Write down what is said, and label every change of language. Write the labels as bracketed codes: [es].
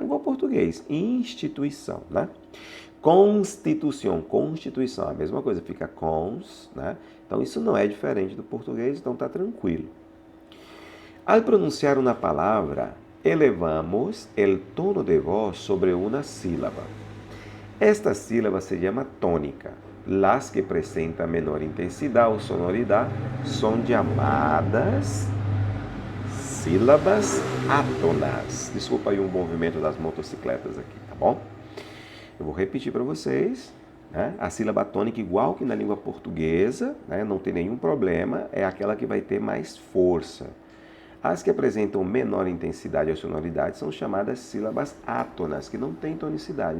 [pt] Igual português, instituição, né? Constituição, constituição, a mesma coisa, fica cons, né? Então isso não é diferente do português, então tá tranquilo. [es] Al pronunciar uma palavra, elevamos el tono de voz sobre una sílaba. Esta sílaba se llama tónica. Las que presentan menor intensidad o sonoridad son llamadas sílabas átonas. [pt] Desculpa aí o movimento das motocicletas aqui, tá bom? Eu vou repetir para vocês. Né? A sílaba tônica, igual que na língua portuguesa, né? Não tem nenhum problema, é aquela que vai ter mais força. As que apresentam menor intensidade ou sonoridade são chamadas sílabas átonas, que não têm tonicidade.